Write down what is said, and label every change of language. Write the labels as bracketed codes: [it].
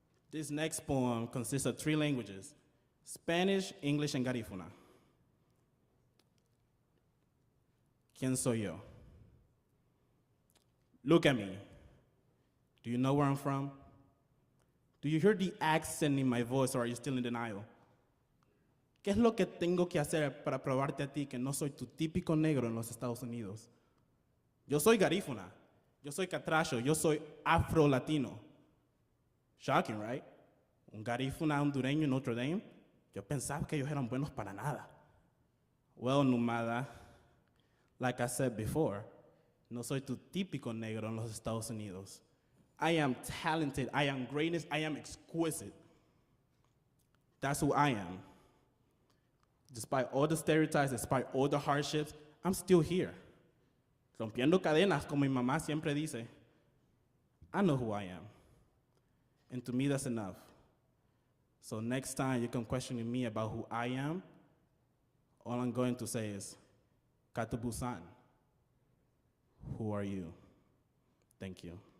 [en] This next poem consists of 3 languages, Spanish, English, and Garifuna. [es] ¿Quién soy yo? [en] Look at me. Do you know where I'm from? Do you hear the accent in my voice, or are you still in denial? [es] ¿Qué es lo que tengo que hacer para probarte a ti que no soy tu típico negro en los Estados Unidos? Yo soy garífuna. Yo soy catracho. Yo soy afro-latino. [en] Shocking, right? [es] Un garífuna hondureño en Notre Dame. Yo pensaba que ellos eran buenos para nada. [en] Well, Numada, like I said before, [es] no soy tu típico negro en los Estados Unidos. [en] I am talented, I am greatness, I am exquisite. That's who I am. Despite all the stereotypes, despite all the hardships, I'm still here. [es] Rompiendo cadenas, como mi mamá siempre dice. [en] I know who I am. And to me, that's enough. So next time you come questioning me about who I am, all I'm going to say is, Katabusan, who are you? Thank you.